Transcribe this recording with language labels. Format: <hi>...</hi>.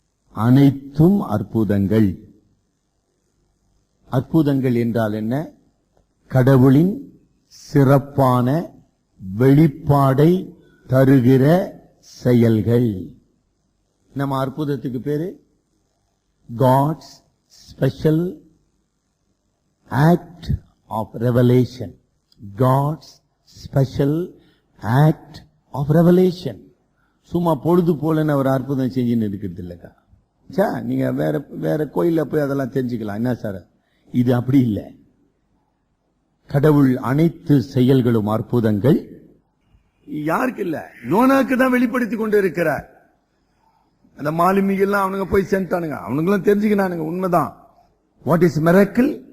<ta>அனைத்தும் அற்புதங்கள். அற்புதங்கள் என்றால் என்ன? கடவுளின் சிறப்பான வெளிப்பாடை தருகிற செயல்கள். நம்ம அற்புதத்துக்கு பேரு</ta> <en>God's special act of revelation. God's special act of revelation.</en> <ta>சும்மா பொழுது போலன்னு ஒரு அற்புதம் செஞ்சுன்னு இருக்கிறது இல்லக்கா. நீங்க வேற கோயில்ல போய் அதெல்லாம் தெரிஞ்சுக்கலாம். என்ன சார், இது அப்படி இல்லை. கடவுள் அனைத்து செயல்களும் அற்புதங்கள். யாருக்கு இல்ல? யோனாக்கு தான் வெளிப்படுத்தி கொண்டு இருக்கிறார். அந்த மாலுமிகள்லாம் அவனுங்க போய் சென்றானுங்க, அவனுங்களும் தெரிஞ்சுக்கினானுங்க. உண்மைதான். What is miracle?</ta>